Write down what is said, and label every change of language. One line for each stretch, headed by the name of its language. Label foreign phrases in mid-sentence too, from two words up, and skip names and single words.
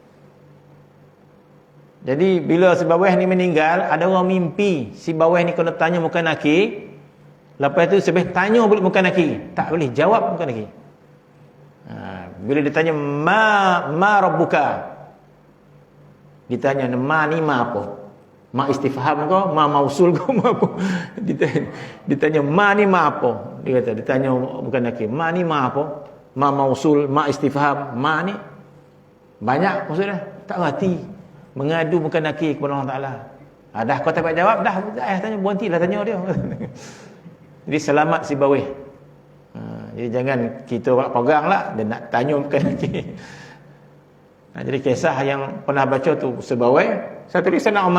Malay: Jadi bila Sibawayh ni meninggal, ada orang mimpi Sibawayh ni kena tanya Mukanaki. Lepas tu sebab tanya balik Mukanaki, tak boleh jawab Mukanaki. Bila ditanya
Arabic: ma rabbuka,
Malay: ditanya ma ni ma apa?
Arabic: Ma istifham
Malay: ke,
Arabic: ma mausul
Malay: ke, ma apa? Ditanya ma ni ma apa? Dia kata ditanya Mukanaki, ma ni ma apa?
Arabic: Ma mausul, ma istifham,
Malay: ma ni banyak maksudnya, tak reti. Mengadu Mukanaki kepada Allah Taala. Dah kau tak dapat jawab, dah tanya berhentilah tanya dia. Jadi selamat Sibawayh. Jadi jangan kita pegang lah dia nak tanya Mukanaki. Jadi kisah yang pernah baca tu Sibawayh, satu lagi Sayyidina Umar.